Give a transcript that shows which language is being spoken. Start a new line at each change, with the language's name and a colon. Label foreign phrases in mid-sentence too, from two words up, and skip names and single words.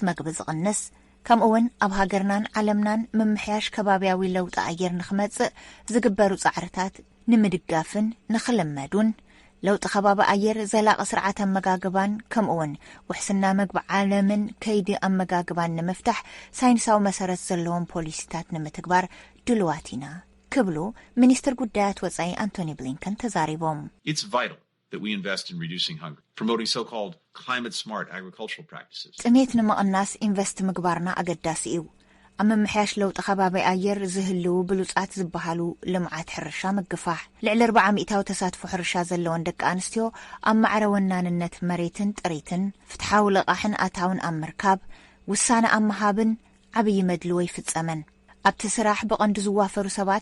Tigrinya: መግቢ ዝቕንስ ከምኡውን ኣብ ሃገርናን ዓለምናን ምምሕያሽ ከባቢያዊ ለውጢ ኣየር ንኽመጽእ ዝግበሩ ጻዕርታት ንምድጋፍን ንኽልመዱን ለውጢ ከባቢ ኣየር ዘላቒ ስርዓት ኣመጋግባን ከምኡውን ውሕስና መግቢ ዓለምን ከይዲ ኣመጋግባን ንምፍታሕ ሳይንሳዊ መሰረት ዘለዎም ፖሊሲታት ንምትግባር ድልዋት ኢና ክብሉ ሚኒስትር ጉዳያት ወጻኢ አንቶኒ ብሊንከን ተዛሪቦም።
English: It's vital that we invest in reducing hunger, promoting so-called climate-smart agricultural practices.
Tigrinya: ጥሜት ንምቕናስ ኢንቨስት ምግባርና ኣገዳሲ እዩ። ኣብ ምምሕያሽ ለውጢ ከባቢ ኣየር ዝህልው ብሉጻት ዝበሃሉ ልምዓት ሕርሻ ምግፋሕ ልዕሊ 400 ተሳትፎ ሕርሻ ዘለዎን ደቂ ኣንስትዮ ኣብ ማዕረ ወናንነት መሬትን ጥሪትን ፍትሓዊ ልቓሕን ኣታውን ኣብ ምርካብ ውሳነ ኣብ ምሃብን ዓብዪ መድልዎ ይፍጸመን። ኣብቲ ስራሕ ብቐንዲ ዝዋፈሩ ሰባት